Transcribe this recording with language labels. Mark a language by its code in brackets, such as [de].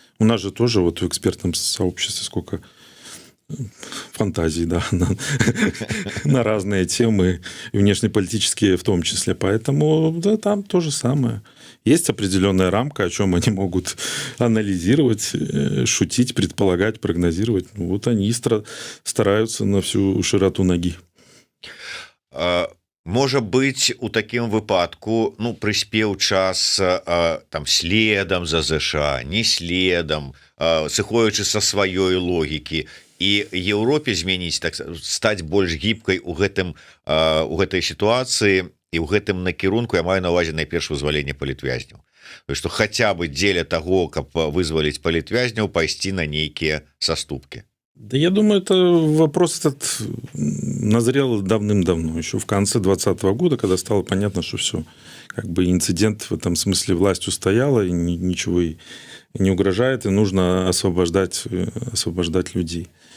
[ru] У нас же тоже вот в экспертном сообществе сколько фантазий, да, на разные темы, и внешнеполитические в том числе. Поэтому да, там то же самое. Есть определенная рамка, о чем они могут анализировать, шутить, предполагать, прогнозировать. Вот они стараются на всю широту ноги. [be] Можа быць, у такім выпадку прыспеў час там следам за ЗША, не следам, сыходзячы са сваёй логікі, і Еўропе змяніць, так стаць больш гібкай у гэтай сітуацыі і ў гэтым накірунку. Я маю на ўвазе найперш вызваленне палітвязняў, што хаця бы дзеля таго, каб вызваліць палітвязняў, пайсці на нейкія саступкі. [ru] Да, я думаю, это вопрос этот назрел давным-давно, еще в конце 2020 года, когда стало понятно, что все, как бы инцидент в этом смысле власть устояла, и ничего ей не угрожает, и нужно освобождать людей.